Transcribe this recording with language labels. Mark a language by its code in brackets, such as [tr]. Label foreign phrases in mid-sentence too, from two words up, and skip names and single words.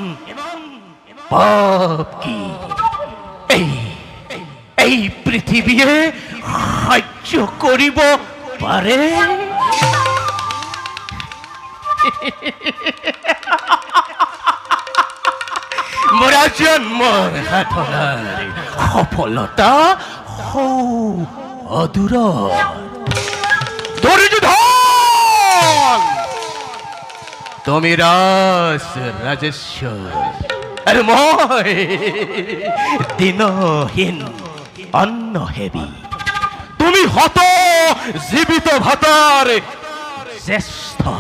[as] পাপ কি এই পৃথিবীয়ে সহ্য করিব পারে মোরা জন্মৰ সাধনাৰ সফলতা অদূৰ দুৰ্যোধন তুমি ৰাজেশ্বৰ আৰু মই দিনহীন অন্নহেবি তুমি হত জীৱিত ভাতাৰ জ্যেষ্ঠ